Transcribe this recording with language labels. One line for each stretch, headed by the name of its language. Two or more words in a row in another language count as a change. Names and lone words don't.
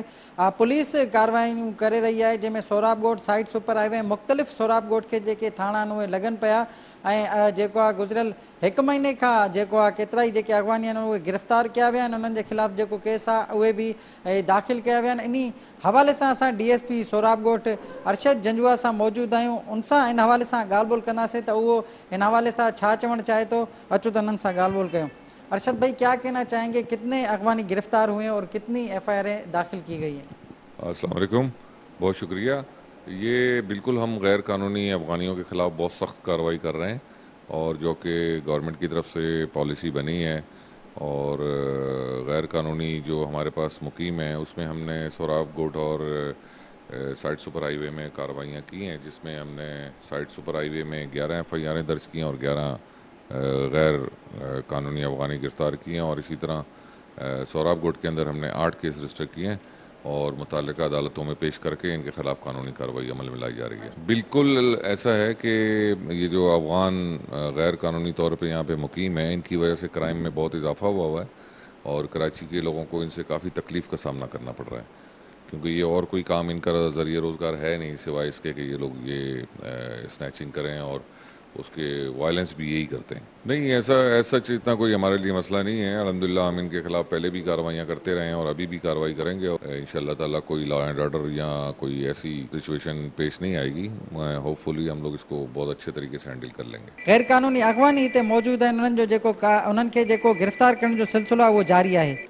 Sindhi: पुलिस कार्रवाइयूं करे रही आहे, जंहिंमें सोराब ॻोठ साइड सुपर हाईवे मुख़्तलिफ़ सोराब ॻोठ खे जेके थाणा आहिनि उहे लॻनि पिया ऐं जेको आहे गुज़िरियल हिकु महीने खां जेको आहे केतिरा ई जेके अॻवानी आहिनि उहे गिरफ़्तार कया विया आहिनि। उन्हनि जे ख़िलाफ़ जेको केस आहे उहे बि दाख़िल कया विया आहिनि। इन हवाले सां असां DSP सोराब ॻोठ अरशद जंजुआ सां मौजूदु आहियूं। उनसां इन हवाले सां ॻाल्हि ॿोल कंदासीं त उहो इन हवाले सां छा चवणु चाहे थो। अचो त उन्हनि सां ॻाल्हि ॿोल कयूं।
Urdu: ارشد بھائی، کیا کہنا چاہیں گے، کتنے اگوانی گرفتار ہوئے اور کتنی FIR داخل کی گئی ہیں?
Arabic: السلام عليكم,
Urdu: بہت شکریہ۔ یہ بالکل ہم غیر قانونی افغانیوں کے خلاف بہت سخت کارروائی کر رہے ہیں، اور جو کہ گورنمنٹ کی طرف سے پالیسی بنی ہے، اور غیر قانونی جو ہمارے پاس مقیم ہے اس میں ہم نے سوراب ॻोठ اور سائیڈ سپر ہائی وے میں کارروائیاں کی ہیں، جس میں ہم نے سائیڈ سپر ہائی وے میں 11 FIR درج کی ہیں اور 11 غیر قانونی افغانی گرفتار کیے ہیں، اور اسی طرح سوراب ॻोठ کے اندر ہم نے 8 کیس رجسٹر کیے ہیں اور متعلقہ عدالتوں میں پیش کر کے ان کے خلاف قانونی کارروائی عمل میں لائی جا رہی ہے। بالکل ایسا ہے کہ یہ جو افغان غیر قانونی طور پہ یہاں پہ مقیم ہے، ان کی وجہ سے کرائم میں بہت اضافہ ہوا ہے، اور کراچی کے لوگوں کو ان سے کافی تکلیف کا سامنا کرنا پڑ رہا ہے، کیونکہ یہ اور کوئی کام ان کا ذریعہ روزگار ہے نہیں سوائے اس کے کہ یہ لوگ یہ سنیچنگ کریں، اور اس کے وائلنس بھی یہی کرتے ہیں. نہیں، ایسا اتنا کوئی ہمارے لیے مسئلہ نہیں ہے۔ الحمدللہ ہم ان کے خلاف پہلے بھی کارروائیاں کرتے رہے ہیں اور ابھی بھی کارروائی کریں گے، اور
Arabic: إن شاء الله تعالى
Urdu: کوئی
English: law and order
Urdu: یا کوئی ایسی سچویشن پیش نہیں آئے گی. ہوپ فلی ہم لوگ اس کو بہت اچھے طریقے سے ہینڈل کر لیں گے.
Sindhi: गैर कानूनी अॻवानी हिते मौजूदु आहिनि, उन्हनि खे जेको गिरफ़्तार करण जो सिलसिलो आहे उहो जारी आहे।